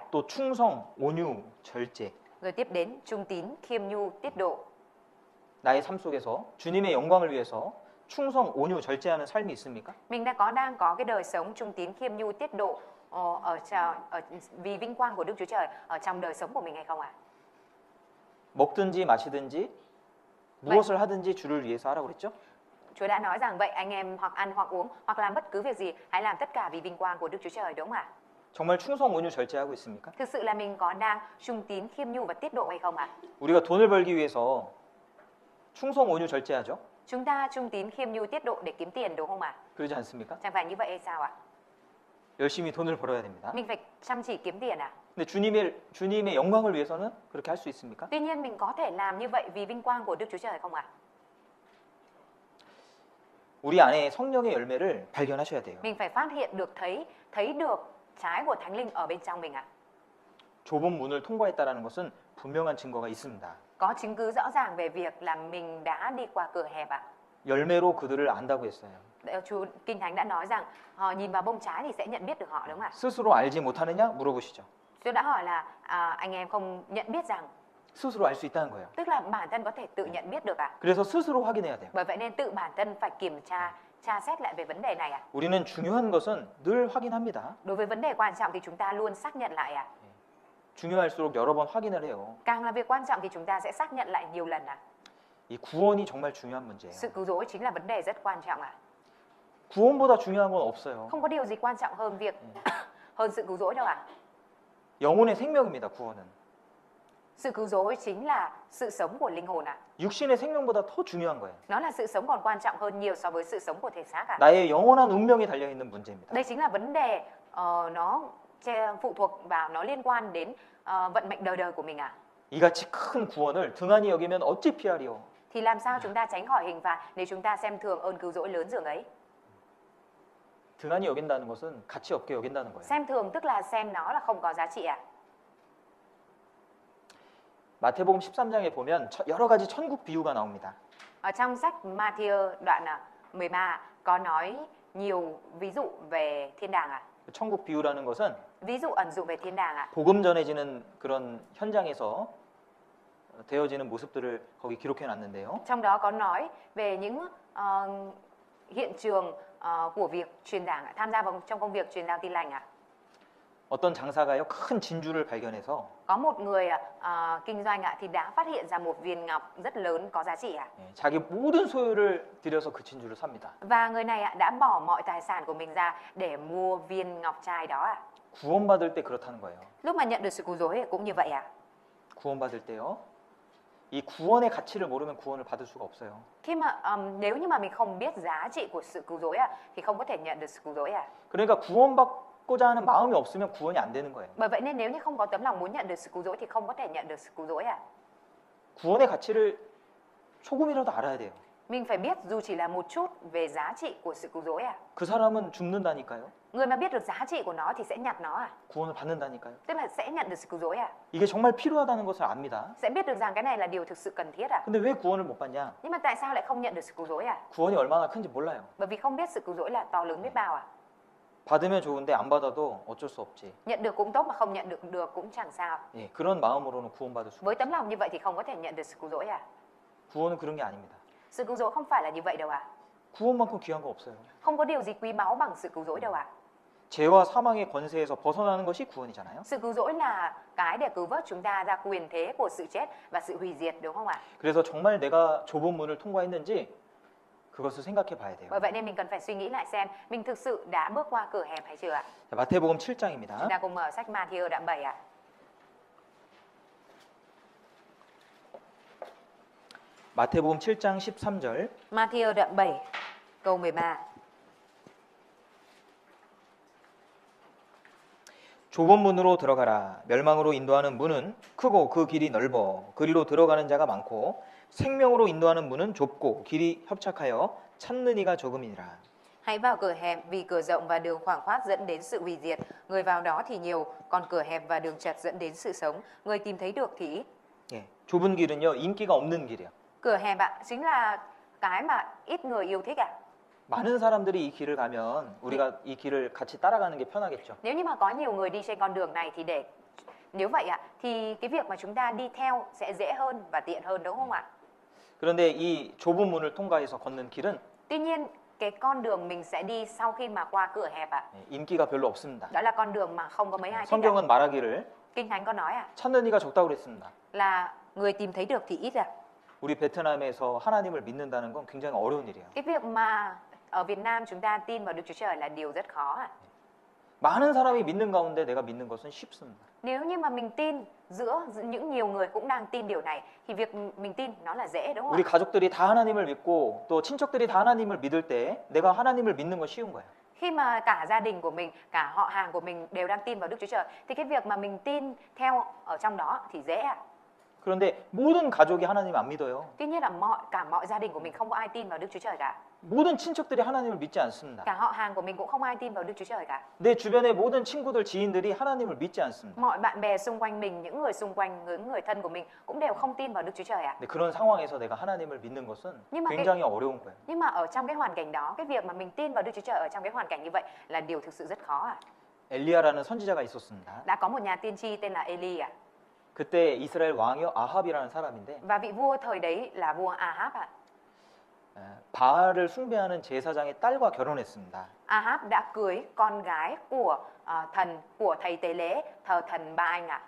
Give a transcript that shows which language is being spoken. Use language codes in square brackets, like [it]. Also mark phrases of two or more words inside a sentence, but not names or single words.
[ko] 또 충성, 온유, 절제. [vi] Rồi tiếp đến trung tín, khiêm nhu, tiết độ. [ko] 나의 삶 속에서 주님의 영광을 위해서 충성, 온유, 절제하는 삶이 있습니까? [vi] Mình đang có cái đời sống trung tín, khiêm nhu, tiết độ vì vinh quang của Đức Chúa Trời ở trong đời sống của mình hay không ạ? [ko] 먹든지 마시든지 무엇을 하든지 주를 위해서 하라고 그랬죠? [vi] Chúa đã nói rằng vậy anh em hoặc ăn hoặc uống hoặc làm bất cứ việc gì hãy làm tất cả vì vinh quang của Đức Chúa Trời, đúng không ạ? [ko] 정말 충성, 온유, 절제하고 있습니까? [vi] Thực sự là mình có đang trung tín, khiêm nhu và tiết độ hay không ạ? [ko] 우리가 돈을 벌기 위해서 충성, 온유, 절제하죠? [vi] Chúng ta trung tín, khiêm nhu, tiết độ để kiếm tiền, đúng không ạ? [ko] 그러지 않습니까? [vi] Chẳng phải như vậy hay sao ạ? [ko] 열심히 돈을 벌어야 됩니다. [vi] Mình phải chăm chỉ kiếm tiền ạ. [ko] 근데 주님의 영광을 위해서는 그렇게 할 수 있습니까? [vi] Tuy nhiên mình có thể làm như vậy vì vinh quang của Đức Chúa Trời không ạ? [ko] 우리 안에 성령의 열매를 발견하셔야 돼요. [vi] Mình phải phát hiện được thấy được trái của Thánh Linh ở bên trong mình ạ. [ko] 좁은 문을 통과했다라는 것은 분명한 증거가 있습니다. [vi] Có chứng cứ rõ ràng về việc là mình đã đi qua cửa hẹp ạ. [ko] 열매로 그들을 안다고 했어요. [vi] Chú Kinh Thánh đã nói rằng nhìn vào bông trái thì sẽ nhận biết được họ, đúng không ạ? [ko] 스스로 알지 못하느냐 물어보시죠. [vi] Tôi đã hỏi là anh em không nhận biết rằng, [ko] 스스로 알 수 있다는 거예요. [vi] tức là bản thân có thể tự nhận biết được ạ. [ko] 그래서 스스로 확인해야 돼요. [vi] Bởi vậy nên tự bản thân phải kiểm tra xét lại về vấn đề này ạ. [ko] 우리는 중요한 것은 늘 확인합니다. [vi] Đối với vấn đề quan trọng thì chúng ta luôn xác nhận lại ạ. [ko] 중요할수록 여러 번 확인을 해요. [vi] Càng là việc quan trọng thì chúng ta sẽ xác nhận lại nhiều lần ạ. [ko] 이 구원이 정말 중요한 문제예요. [vi] Sự cứu rỗi chính là vấn đề rất quan trọng ạ. [ko] 구원보다 중요한 건 없어요. [vi] Không có điều gì quan trọng hơn hơn sự cứu rỗi đâu ạ. [ko] 영혼의 생명입니다. 구원은. [vi] Sự cứu rỗi chính là sự sống của linh hồn ạ. [ko] 육신의 생명보다 더 중요한 거예요. [vi] Nó là sự sống còn quan trọng hơn nhiều so với sự sống của thể xác ạ. [ko] 나의 영원한 운명이 달려 있는 문제입니다. [vi] Đây chính là vấn đề nó phụ thuộc vào, nó liên quan đến vận mệnh đời đời của mình ạ. [ko] 이같이 큰 구원을 등한히 여기면 어찌 피하리요? [vi] Thì làm sao chúng ta tránh khỏi hình phạt nếu chúng ta xem thường ơn cứu rỗi lớn dường ấy? [ko] 등한히 여긴다는 것은 가치 없게 여긴다는 거예요. [vi] Xem thường tức là xem nó là không có giá trị ạ. [ko] 마태복음 13장에 보면 여러 가지 천국 비유가 나옵니다. [vi] Ở trong sách Matthew đoạn 13 có nói nhiều ví dụ về thiên đàng ạ. [ko] 천국 비유라는 것은 [vi] Ví dụ ẩn dụ về thiên đàng ạ. [ko] 복음 전해지는 그런 현장에서 되어지는 모습들을 거기 기록해 놨는데요. [vi] Trong đó có nói về những hiện trường của việc truyền giảng ạ, tham gia vào trong công việc truyền giao tin lành ạ. [ko] 어떤 장사가요 큰 진주를 발견해서 [vi] Có một người kinh doanh ạ thì đã phát hiện ra một viên ngọc rất lớn có giá trị ạ. [ko] 자기 모든 소유를 들여서 그 진주를 삽니다. [vi] Và người này ạ đã bỏ mọi tài sản của mình ra để mua viên ngọc trai đó ạ. [ko] 구원받을 때 그렇다는 거예요. [vi] Lúc mà nhận được sự cứu rỗi cũng như vậy ạ. [ko] 구원받을 때요. 이 구원의 가치를 모르면 구원을 받을 수가 없어요. [vi] Khi mà nếu như mà mình không biết giá trị của sự cứu rỗi ạ thì không có thể nhận được sự cứu rỗi ạ. [ko] 그러니까 구원받고자 하는 마음이 없으면 구원이 안 되는 거예요. [vi] Bởi vậy nên nếu như không có tấm lòng muốn nhận được sự cứu rỗi thì không có thể nhận được sự cứu rỗi ạ. [ko] 구원의 가치를 조금이라도 알아야 돼요. [vi] Mình phải biết dù chỉ là một chút về giá trị của sự cứu rỗi à? [ko] 그 사람은 죽는다니까요. [vi] Người mà biết được giá trị của nó thì sẽ nhặt nó à? [ko] 구원을 받는다니까요. [vi] Tức là sẽ nhận được sự cứu rỗi à? [ko] 이게 정말 필요하다는 것을 압니다. [vi] Sẽ biết được rằng cái này là điều thực sự cần thiết à? [ko] 근데 왜 구원을 못 받냐? [vi] Nhưng mà tại sao lại không nhận được sự cứu rỗi à? [ko] 구원이 얼마나 큰지 몰라요. [vi] Bởi vì không biết sự cứu rỗi là to lớn biết bao à? [ko] 받으면 좋은데 안 받아도 어쩔 수 없지. [vi] Nhận được cũng tốt mà không nhận được cũng chẳng sao. [ko] 예, 그런 마음으로는 구원받을 수가 [vi] Với [ko] 없어요. [vi] tấm lòng như vậy thì không có thể nhận được sự cứu rỗi à? [ko] 구원은 그런 게 아닙니다. [vi] Sự cứu rỗi không phải là như vậy đâu à? [ko] 구원만큼 귀한 거 없어요. [vi] Không có điều gì quý báu bằng sự cứu rỗi đâu à? [ko] 죄와 사망의 권세에서 벗어나는 것이 구원이잖아요. [vi] Sự cứu rỗi là cái để cứu vớt chúng ta ra quyền thế của sự chết và sự hủy diệt, đúng không ạ? [ko] 그래서 정말 내가 좁은 문을 통과했는지 그것을 생각해 봐야 돼요. [vi] Bởi vậy nên mình cần phải suy nghĩ lại xem mình thực sự đã bước qua cửa hẹp hay chưa ạ? [ko] 자, 마태복음 [vi] Chúng [ko] 7장입니다. [vi] ta cùng mở sách Matthew đoạn 7 ạ. [ko] 마태복음 7장 13절. [vi] Matthew đoạn 7 câu 13. [ko] 좁은 문으로 들어가라. 멸망으로 인도하는 문은 크고 그 길이 넓어 그리로 들어가는 자가 많고 생명으로 인도하는 문은 좁고 길이 협착하여 찾는 이가 적음이니라. [vi] Hãy vào cửa hẹp vì cửa rộng và đường khoảng khoát dẫn đến sự hủy diệt, người vào đó thì nhiều, còn cửa hẹp và đường chật dẫn đến sự sống, người tìm thấy được thì ít. [ko] 예, 좁은 길은요 인기가 없는 길이에요. [vi] Cửa hẹp ạ, chính là cái mà ít người yêu thích ạ. [ko] 많은 사람들이 이 길을 가면 우리가 이 길을 같이 따라가는 게 편하겠죠. [vi] Nếu như mà có nhiều người đi trên con đường này thì nếu vậy ạ thì cái việc mà chúng ta đi theo sẽ dễ hơn và tiện hơn, đúng không ạ? [ko] 그런데 이 좁은 문을 통과해서 걷는 길은 [vi] Tuy nhiên cái con đường mình sẽ đi sau khi mà qua cửa hẹp ạ, [ko] 예, 인기가 별로 없습니다. [vi] đó là con đường mà không có mấy ai thích ạ. [ko] 성경은 말하기를 [vi] Kinh Thánh có nói ạ [ko] 찾는 이가 적다고 그랬습니다. [vi] là người tìm thấy được thì ít ạ. [ko] 우리 베트남에서 하나님을 믿는다는 건 굉장히 어려운 일이에요. [vi] Cái việc mà ở Việt Nam chúng ta tin vào Đức Chúa Trời là điều rất khó ạ. [ko] 많은 사람이 믿는 가운데 내가 믿는 것은 쉽습니다. [vi] Nếu như mà mình tin giữa những nhiều người cũng đang tin điều này thì việc mình tin nó là dễ, đúng không [ko] 우리 [vi] ạ? [ko] 가족들이 다 하나님을 믿고 또 친척들이 다 하나님을 믿을 때 내가 하나님을 믿는 건 쉬운 거예요. [vi] Khi mà cả gia đình của mình, cả họ hàng của mình đều đang tin vào Đức Chúa Trời thì cái việc mà mình tin theo ở trong đó thì dễ ạ. [ko] 그런데 모든 가족이 하나님 안 믿어요. [vi] Tuy nhiên là cả mọi gia đình của mình không có ai tin vào Đức Chúa Trời cả. [ko] 모든 친척들이 하나님을 믿지 않습니다. [vi] Cả họ hàng của mình cũng không ai tin vào Đức Chúa Trời cả. [ko] 내 주변의 모든 친구들, 지인들이 하나님을 믿지 않습니다. [vi] Mọi bạn bè xung quanh mình, những người xung quanh, những người thân của mình cũng đều không tin vào Đức Chúa Trời ạ. [ko] 근데 그런 상황에서 내가 하나님을 믿는 것은 [vi] Nhưng mà [ko] 굉장히 어려운 거예요. [vi] Nhưng mà ở trong cái hoàn cảnh đó, cái việc mà mình tin vào Đức Chúa Trời ở trong cái hoàn cảnh như vậy là điều thực sự rất khó ạ. [ko] 엘리야라는 선지자가 있었습니다. [vi] Đã có một nhà tiên tri tên là Eli ạ. [ko] 그때 이스라엘 왕이요 아합이라는 사람인데 [vi] Và vị vua thời đấy là vua Ahab ạ. [ko] 바알을 숭배하는 제사장의 딸과 결혼했습니다. [vi] Ahab đã cưới con gái của thầy tế lễ thờ thần Ba Anh ạ.